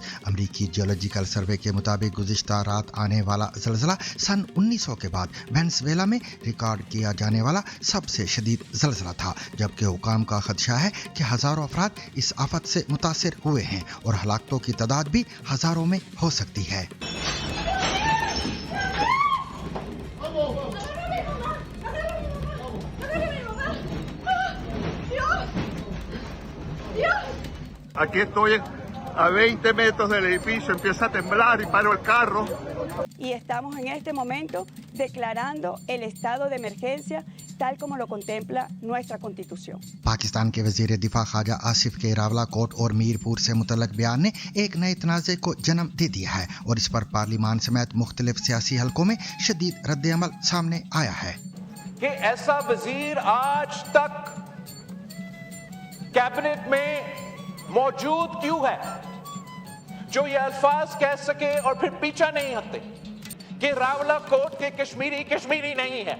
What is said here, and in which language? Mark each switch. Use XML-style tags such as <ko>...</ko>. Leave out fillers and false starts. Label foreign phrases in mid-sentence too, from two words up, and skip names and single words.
<ur>امریکی جیولوجیکل سروے کے مطابق گزشتہ رات آنے والا زلزلہ سن 1900 کے بعد وینزویلا میں ریکارڈ کیا جانے والا سب سے شدید زلزلہ تھا، جبکہ حکام کا خدشہ ہے کہ ہزاروں افراد اس آفت سے متاثر ہوئے ہیں اور ہلاکتوں کی تعداد بھی ہزاروں میں ہو سکتی ہے۔</ur> <es>Aquí estoy a 20 metros del edificio, empieza a temblar y paro el carro. Y estamos en este momento declarando el estado de emergencia tal como lo contempla nuestra Constitución.</es> <ur>پاکستان کے وزیر دفاع خواجہ آصف کے راولہ کوٹ اور میر پور سے متعلق بیان نے ایک نئے تنازع کو جنم دے دیا ہے اور اس پر پارلیمان سمیت مختلف سیاسی حلقوں میں شدید رد عمل سامنے آیا ہے کہ ایسا وزیر آج تک کیبنٹ میں موجود کیوں ہے جو یہ الفاظ کہہ سکے اور پھر پیچھا نہیں ہٹتے کہ راولہ کوٹ کے کشمیری نہیں ہے۔</ur>